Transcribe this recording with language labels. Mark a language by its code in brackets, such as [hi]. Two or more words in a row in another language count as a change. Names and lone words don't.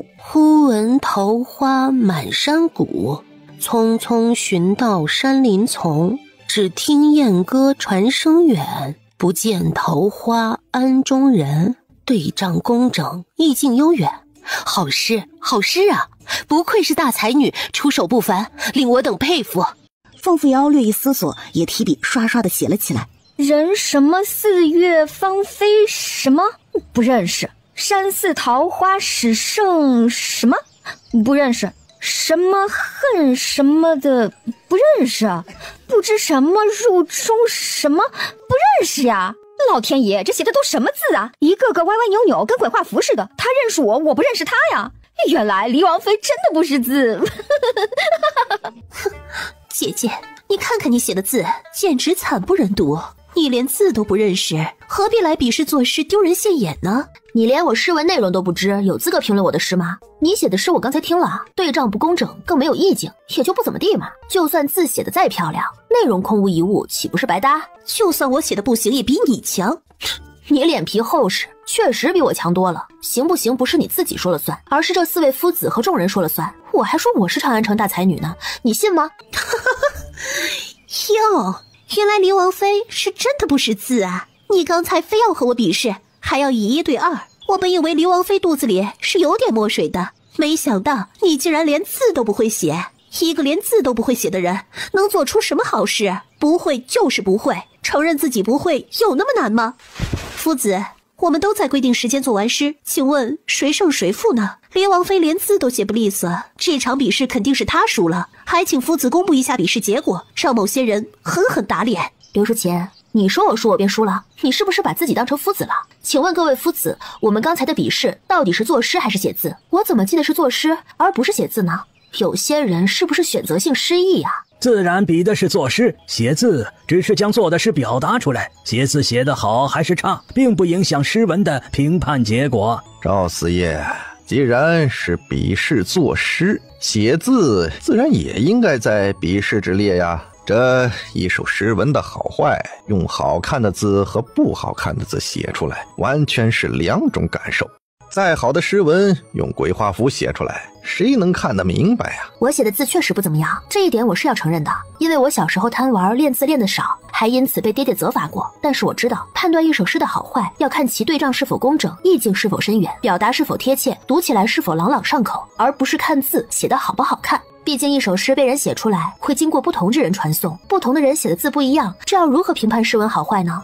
[zh] 忽聞桃花滿山谷，匆匆尋到山林叢。只聽雁歌傳聲遠，不見桃花庵中人。對仗工整，意境悠遠。好詩，好詩啊！不愧是大才女，出手不凡，令我等佩服。鳳福瑤略一思索，也提筆刷刷地寫了起來。人什麼四月芳菲什麼不認識，山寺桃花始盛什麼不認識， 什麼恨什麼的不認識，不知什麼入中什麼不認識呀！老天爺，這寫的都什麼字啊？一個個歪歪扭扭，跟鬼畫符似的。他認識我，我不認識他呀！原來黎王妃真的不識字。姐姐，你看看你寫的字，簡直慘不忍睹。你連字都不認識，何必來比試作詩，丟人現眼呢？你連我詩文內容都不知，有資格評論我的詩嗎？你寫的詩我剛才聽了，對仗不工整，更沒有意境，也就不怎麼地嘛。就算字寫的再漂亮，內容空无一物，豈不是白搭？就算我寫的不行，也比你強。你臉皮厚實，確實比我強多了。行不行不是你自己說了算，而是這4位夫子和眾人說了算。我還說我是長安城大才女呢，你信嗎？喲，原來黎王妃是真的不识字啊！你剛才非要和我比試，還要以1對2。我本以為黎王妃肚子裡是有點墨水的，沒想到你竟然連字都不會寫。一個連字都不會寫的人，能做出什麼好事？不會就是不會，承認自己不會有那麼難嗎？夫子，我們都在規定時間做完詩，請問誰勝誰負呢？黎王妃連字都寫不利索，這場比試肯定是她輸了。還請夫子公布一下比試結果，讓某些人狠狠打臉。劉淑琴，你說我輸我便輸了，你是不是把自己當成夫子了？請問各位夫子，我們剛才的比試到底是作詩還是寫字？我怎麼記得是作詩而不是寫字呢？有些人是不是選擇性失憶呀？自然比的是作詩，寫字只是将做的事表達出来，写字寫得好還是差，並不影響诗文的評判結果。趙四爷，既然是比试作詩，写字自然也应该在比试之列呀。这一首诗文的好坏，用好看的字和不好看的字写出来，完全是2种感受。再好的詩文用鬼画符写出来，誰能看得明白呀？我写的字確實不怎麼樣，這一點我是要承認的。因為我小時候貪玩，練字練得少，還因此被爹爹責罰過。但是我知道，判斷一首詩的好壞，要看其對仗是否工整，意境是否深遠，表達是否貼切，讀起來是否朗朗上口，而不是看字寫得好不好看。畢竟一首詩被人寫出來，會經過不同之人傳頌，不同的人寫的字不一樣，這要如何評判詩文好壞呢？